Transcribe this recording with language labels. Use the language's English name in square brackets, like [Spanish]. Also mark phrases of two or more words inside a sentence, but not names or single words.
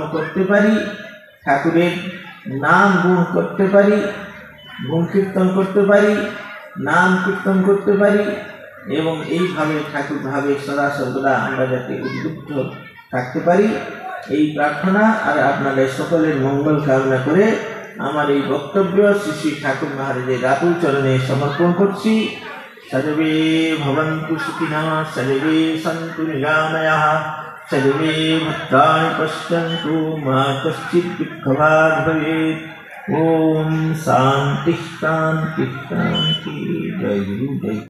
[Bangla] করতে পারি, ঠাকুরের নাম গুণ করতে পারি, গুণ কীর্তন করতে পারি, নাম কীর্তন করতে পারি, এবং এইভাবে ঠাকুর ভাবে সদা সর্বদা আমরা যাতে উদ্বুদ্ধ থাকতে পারি, এই প্রার্থনা আর আপনাদের সকলের মঙ্গল কামনা করে আমার এই বক্তব্য শ্রী শ্রী ঠাকুর মহারাজের রাতুল চরণে সমর্পণ করছি। [Sanskrit] सर्वे भवन्तु सुखिनः, सर्वे सन्तु निरामयाः, सर्वे भद्राणि पश्यन्तु, मा कश्चित् दुःखभाग् भवेत्। ओम शान्ति शान्ति शान्ति। जय गुरु जय।